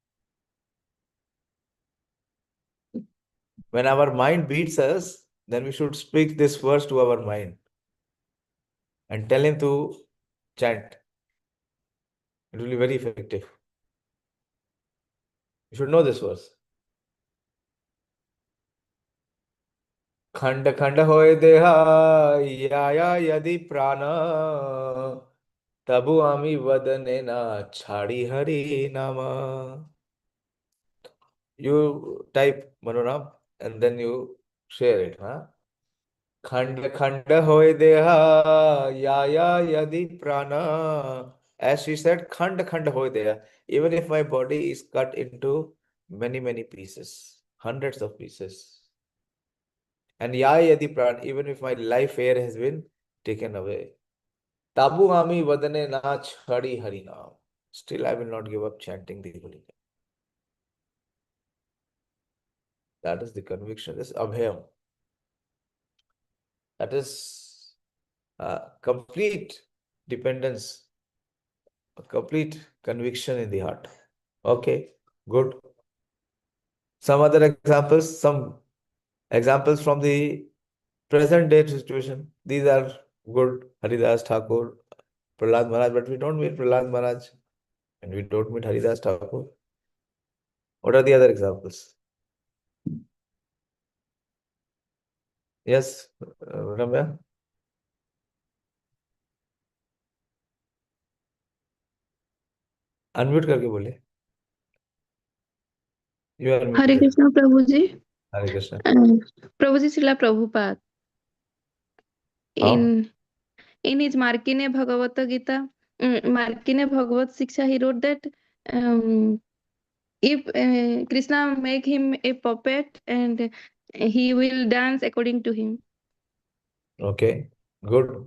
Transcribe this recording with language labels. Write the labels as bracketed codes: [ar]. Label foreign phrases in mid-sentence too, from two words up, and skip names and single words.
[en] When our mind beats us, then we should speak this verse to our mind and tell him to chant. It will be very effective. You should know this verse. [bn] খণ্ড খণ্ড হয় দেহ যায় যদি প্রাণ তবু আমি বদনে না ছাড়ি হরি নাম. [en] You type Manoram and then you share it. [bn] Huh? খণ্ড খণ্ড হয় দেহ যায় যদি প্রাণ. [en] As she said, [bn] খণ্ড খণ্ড হয় দেহ. [en] Even if my body is cut into many pieces, hundreds of pieces. And [bn] যায় যদি প্রাণ, [en] even if my life air has been taken away. [bn] তবু আমি বদনে না ছাড়ি হরি নাম. [en] Still I will not give up chanting the holy name. That is the conviction. This is abhayam. That is complete dependence, a complete conviction in the heart. Okay, good. Some other examples, some examples from the present day situation. These are good. Haridas Thakur, Prahlad Maharaj, but we don't meet Prahlad Maharaj and we don't meet Haridas Thakur. What are the other examples? Yes, Ramya? [hi] Unmute करके बोले. [en] You are [hi] हरे [en] muted. [hi] कृष्ण प्रभु जी। Hare Krishna. प्रभु जी श्रीला प्रभुपाद [en] How? in his Markine Bhagavad Gita, Markine Bhagavad Shiksha, he wrote that if Krishna make him a puppet and he will dance according to him. Okay, good.